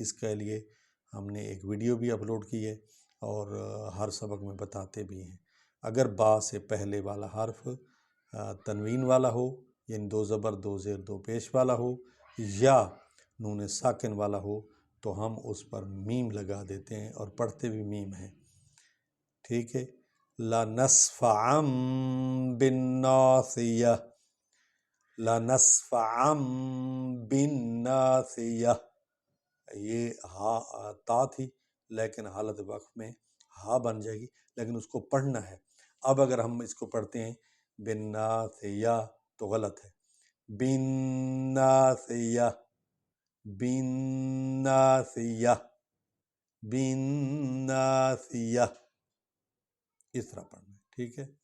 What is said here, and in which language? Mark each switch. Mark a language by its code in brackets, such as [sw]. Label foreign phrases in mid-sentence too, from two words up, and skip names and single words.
[ur] اس کے لیے ہم نے ایک ویڈیو بھی اپلوڈ کی ہے اور ہر سبق میں بتاتے بھی ہیں۔ اگر با سے پہلے والا حرف تنوین والا ہو، یعنی 2 زبر 2 زیر 2 پیش والا ہو، یا نون ساکن والا ہو، تو ہم اس پر میم لگا دیتے ہیں اور پڑھتے بھی میم ہیں، ٹھیک ہے۔ [ar] لَنَصْفَعًا بِالنَّاصِیَةِ، لَنَصْفَعًا بِالنَّاصِیَةِ، [ur] یہ ہا تا تھی لیکن حالت وقف میں ہا بن جائے گی، لیکن اس کو پڑھنا ہے۔ اب اگر ہم اس کو پڑھتے ہیں بالناصیہ تو غلط ہے۔ بالناصیہ، بالناصیہ، بالناصیہ، اس طرح پڑھنا ہے، ٹھیک ہے۔